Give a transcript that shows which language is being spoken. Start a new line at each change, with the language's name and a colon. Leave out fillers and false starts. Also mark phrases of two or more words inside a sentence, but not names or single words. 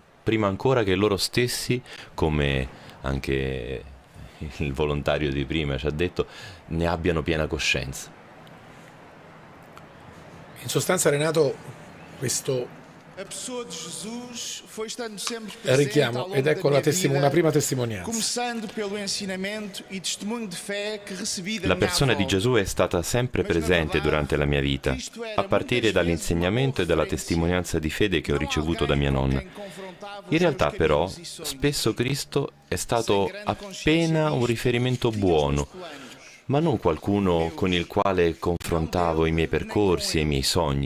Italian: Prima ancora che loro stessi, come anche il volontario di prima ci ha detto, ne abbiano piena coscienza. In sostanza, Renato, questo
Portuguese: A pessoa di Gesù foi stando sempre presente
Italian: richiamo,
Portuguese: ao longo
Italian: ed
Portuguese: da
Italian: ecco
Portuguese: minha
Italian: una prima
Portuguese: vida,
Italian: testimonianza.
Portuguese: começando pelo ensinamento e testemunho de fé que recebi da
Italian: La
Portuguese: minha
Italian: persona di
Portuguese: avó.
Italian: Gesù è stata sempre presente durante la mia vita, a partire dall'insegnamento e dalla testimonianza di fede che ho ricevuto da mia nonna. In realtà però, spesso Cristo è stato appena un riferimento buono, ma non qualcuno con il quale confrontavo i miei percorsi e i miei sogni.